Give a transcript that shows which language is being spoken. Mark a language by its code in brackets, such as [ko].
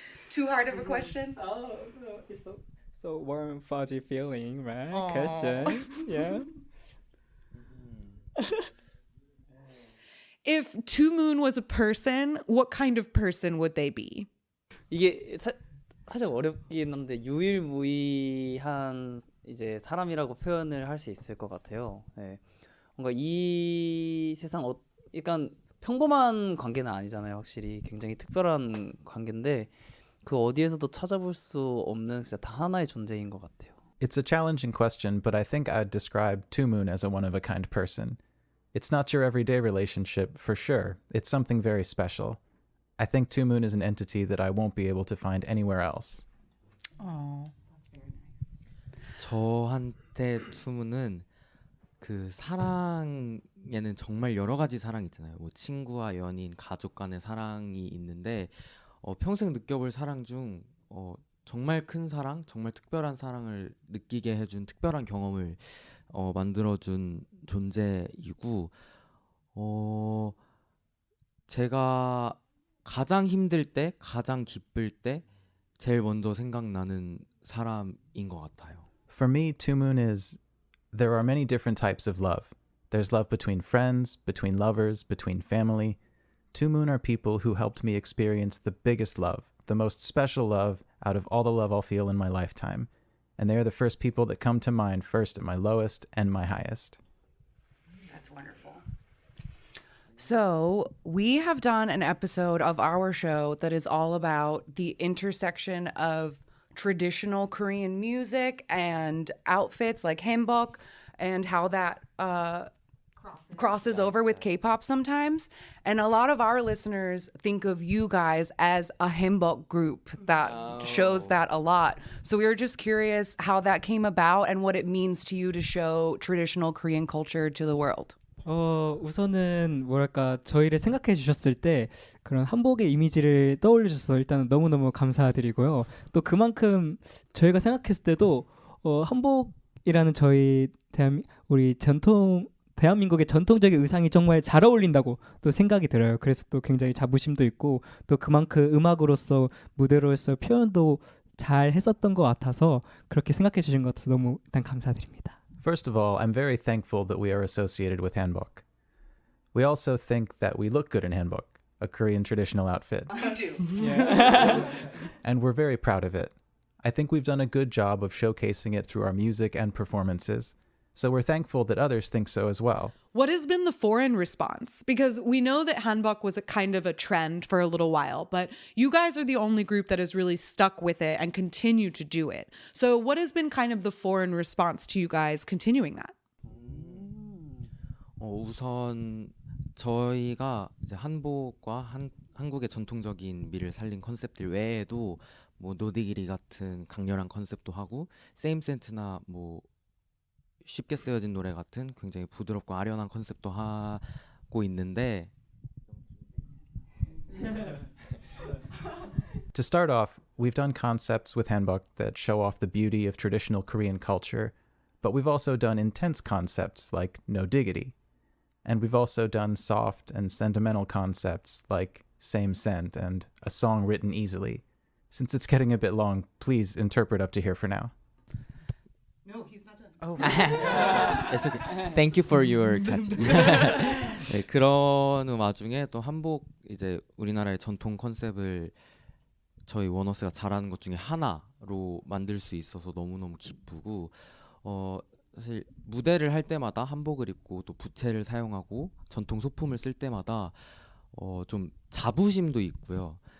[en] Too hard of a question? Oh, no, it's so warm, fuzzy feeling, right? Aww. Question. Yeah. If Two Moon was a person, what kind of person would they be? [ko] 이게 살짝 어렵긴 한데 유일무이한 이제 사람이라고 표현을 할 수 있을 것 같아요. 네. 뭔가 이 세상 약간 평범한 관계는 아니잖아요. 확실히 굉장히 특별한 관계인데 그 어디에서도 찾아볼 수 없는 진짜 다 하나의 존재인 것 같아요. [en] It's a challenging question, but I think I'd describe Two Moon as a one-of-a-kind person. It's not your everyday relationship, for sure. It's something very special. I think Two Moon is an entity that I won't be able to find anywhere else. Oh, That's very nice. [ko] 저한테 투문은 그 사랑에는 정말 여러 가지 사랑이 있잖아요. 뭐 친구와 연인, 가족 간의 사랑이 있는데 평생 느껴볼 사랑 중 정말 큰 사랑, 정말 특별한 사랑을 느끼게 해준 특별한 경험을 만들어준 존재이고 제가 가장 힘들 때, 가장 기쁠 때 제일 먼저 생각나는 사람인 것 같아요. [en] For me, Two Moon is... There are many different types of love. There's love between friends, between lovers, between family. Two Moon are people who helped me experience the biggest love, the most special love out of all the love I'll feel in my lifetime. and they are the first people that come to mind first at my lowest and my highest. That's wonderful. So, we have done an episode of our show that is all about the intersection of traditional Korean music and outfits like hanbok and how that crosses over with K-pop sometimes. And a lot of our listeners think of you guys as a hanbok group that shows that a lot. So we were just curious how that came about and what it means to you to show traditional Korean culture to the world. [ko] 우선은 뭐랄까 저희를 생각해 주셨을 때 그런 한복의 이미지를 떠올려 주셔서 일단 너무너무 감사드리고요. 또 그만큼 저희가 생각했을 때도 한복이라는 저희 우리 대한민국의 전통적인 의상이 정말 잘 어울린다고 또 생각이 들어요. 그래서 또 굉장히 자부심도 있고 또 그만큼 음악으로서 무대로서 표현도 잘 했었던 것 같아서 그렇게 생각해 주신 것도 너무 일단 감사드립니다. [en] First of all, I'm very thankful that we are associated with hanbok. We also think that we look good in hanbok, a Korean traditional outfit. You do. And we're very proud of it. I think we've done a good job of showcasing it through our music and performances, so we're thankful that others think so as well. What has been the foreign response? Because we know that hanbok was a kind of a trend for a little while, but you guys are the only group that has really stuck with it and continue to do it. So what has been kind of the foreign response to you guys continuing that? [ko] 우선 저희가 이제 한복과 한국의 전통적인 미를 살린 컨셉들 외에도 뭐 노디기리 같은 강렬한 컨셉도 하고 세임 센트나 뭐 쉽게 쓰여진 노래 같은 굉장히 부드럽고 아련한 컨셉도 하고 있는데 [en] To start off, we've done concepts with hanbok that show off the beauty of traditional Korean culture, but we've also done intense concepts like no diggity. And we've also done soft and sentimental concepts like same scent and a song written easily. Since it's getting a bit long, please interpret up to here for now. No, he's not done. Oh, It's okay. Thank you for your question. [ko] 네, 그런 와중에 또 한복 이제 우리나라의 전통 컨셉을 저희 원어스가 잘하는 것 중에 하나로 만들 수 있어서 너무너무 기쁘고 사실 무대를 할 때마다 한복을 입고 또 부채를 사용하고 전통 소품을 쓸 때마다 좀 자부심도 있고요.